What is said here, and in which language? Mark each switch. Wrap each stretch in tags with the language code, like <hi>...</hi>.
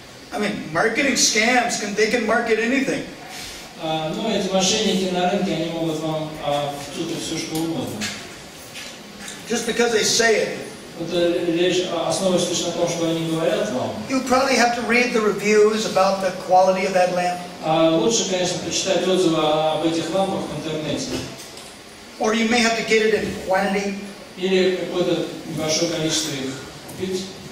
<en>I mean, marketing scams they can market anything.</en> <ru>Ну, эти мошенники на рынке, они могут вам втюхать все, что угодно.</ru> <en>Just because they say it.</en> <ru>Это речь основывается лишь на том, что они говорят вам.</ru> <en>You probably have to read the reviews about the quality of that lamp.</en> <ru>Лучше, конечно, почитать отзывы об этих лампах в интернете.</ru> <en>Or you may have to get it in quantity.</en> <ru>Или какое-то небольшое количество их купить.</ru>